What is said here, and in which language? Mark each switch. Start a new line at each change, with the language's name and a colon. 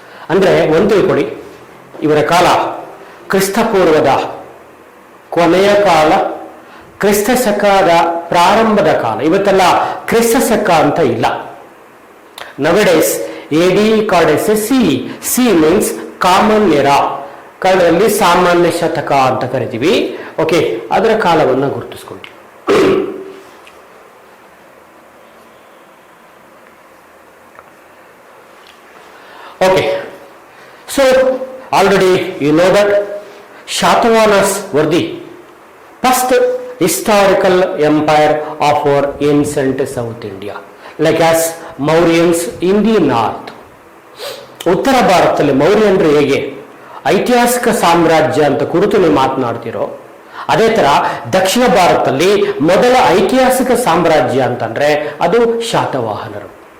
Kannada: ಅಂದರೆ ಒಂದು ತಿಳ್ಕೊಳ್ಳಿ, ಇವರ ಕಾಲ ಕ್ರಿಸ್ತಪೂರ್ವದ ಕೊನೆಯ ಕಾಲ, ಕ್ರಿಸ್ತ ಶಕದ ಪ್ರಾರಂಭದ ಕಾಲ. ಇವತ್ತೆಲ್ಲ ಕ್ರಿಸ್ತ ಶಕ ಅಂತ ಇಲ್ಲ.
English: Nowadays AD called as C means common era.
Kannada: ಕನ್ನಡದಲ್ಲಿ ಸಾಮಾನ್ಯ ಶತಕ ಅಂತ ಕರಿತೀವಿ. ಅದರ ಕಾಲವನ್ನು ಗುರುತಿಸ್ಕೊಳ್ಳಿ.
English: So already you know that Shatavahanas were the first historical empire of our ancient South India, like as Mauryans in the north.
Kannada: ಉತ್ತರ ಭಾರತದಲ್ಲಿ ಮೌರ್ಯನರು ಹೇಗೆ ಐತಿಹಾಸಿಕ ಸಾಮ್ರಾಜ್ಯ ಅಂತ ಕುರಿತು ನೀವು ಮಾತನಾಡ್ತಿರೋ, ಅದೇ ತರ ದಕ್ಷಿಣ ಭಾರತದಲ್ಲಿ ಮೊದಲ ಐತಿಹಾಸಿಕ ಸಾಮ್ರಾಜ್ಯ ಅಂತಂದ್ರೆ ಅದು ಶಾತವಾಹನರು.